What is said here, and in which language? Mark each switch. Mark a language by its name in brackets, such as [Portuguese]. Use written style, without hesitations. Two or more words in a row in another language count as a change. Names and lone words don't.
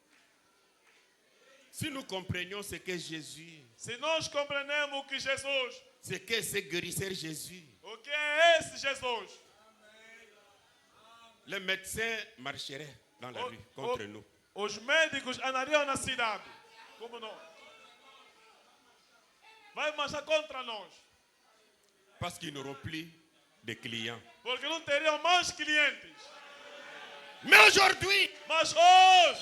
[French] Si nous comprenions ce que Jésus [Portuguese] Se nós compreendemos o que Jesus [French] C'est que ce guérisseur Jésus. [Portuguese] O que é esse Jesus? [French] Les médecins marcheraient dans la rue contre nous. [Portuguese] Os médicos andariam na cidade, como nós. Vai marchar contra nós, [French] Parce qu'ils n'auront plus de clients. [Portuguese] porque não teriam mais clientes. [French] Mais aujourd'hui, [Portuguese] Mas hoje,